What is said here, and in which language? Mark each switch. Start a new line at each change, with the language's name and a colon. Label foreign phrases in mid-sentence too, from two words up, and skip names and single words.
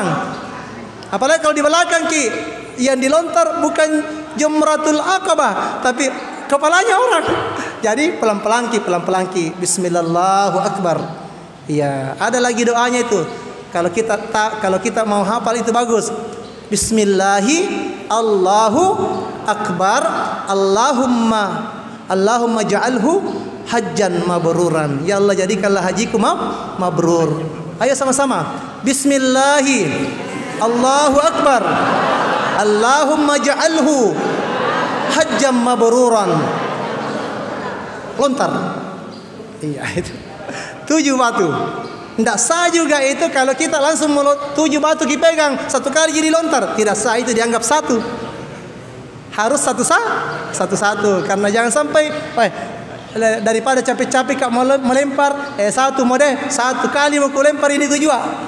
Indonesian: Apalagi kalau di belakang Ki yang dilontar bukan Jamratul Aqabah tapi kepalanya orang. Jadi pelan-pelan Ki,
Arabic: بسم الله الرحمن الرحيم أكبر.
Indonesian: Iya, ada lagi doanya itu. Kalau kita mau hafal itu bagus.
Arabic: بسم الله الله أكبر. اللهم اجعله حجا مبرورا.
Indonesian: Ya Allah jadikanlah hajiku mabrur. Ayo sama-sama.
Arabic: بسم الله الله أكبر. اللهم اجعله حجا مبرورا.
Indonesian: Lontar. Iya itu. 7 batu. Tidak sah juga itu kalau kita langsung 7 batu dipegang satu kali jadi lontar. Tidak sah, itu dianggap satu. Harus satu-satu. Karena jangan sampai daripada capek-capek kak mau melempar satu mode satu kali mau lempar ini juga.